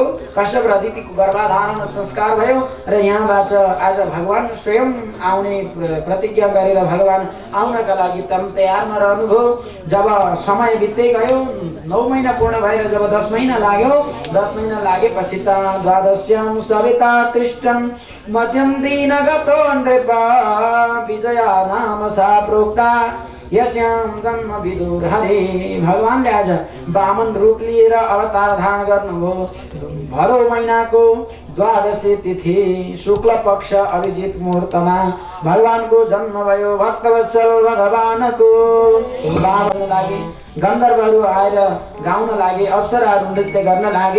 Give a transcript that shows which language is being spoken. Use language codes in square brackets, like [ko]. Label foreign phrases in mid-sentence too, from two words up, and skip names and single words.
[ne] कश्यप र अदितिको गर्भाधारण संस्कार भयो र यहाँबाट आज भगवान स्वयं आउने प्रतिज्ञा गरेर भगवान आउनका लागि तयारमा रहनुभयो। जब समय बित्दै गयो, 9 महिना पूर्ण भएर जब 10 महिना लाग्यो, 10 महिना लागेपछि त [sa] द्वादश्याम सविता तिष्ठन् मध्यम दिन गतो नृपा विजया नाम सा प्रोक्ता यस्याम जन्म विदुर हरे। [ne] भगवानले आज वामन रूप लिएर अवतार धारण गर्नुभयो। भदौ महिनाको द्वादशी तिथि शुक्ल पक्ष अभिजित मुहूर्तमा भगवानको जन्म भयो। भक्तवत्सल भगवानको गाउन लागे, गन्धर्वहरू आएर गाउन लागे, अप्सराहरू नृत्य गर्न लागे।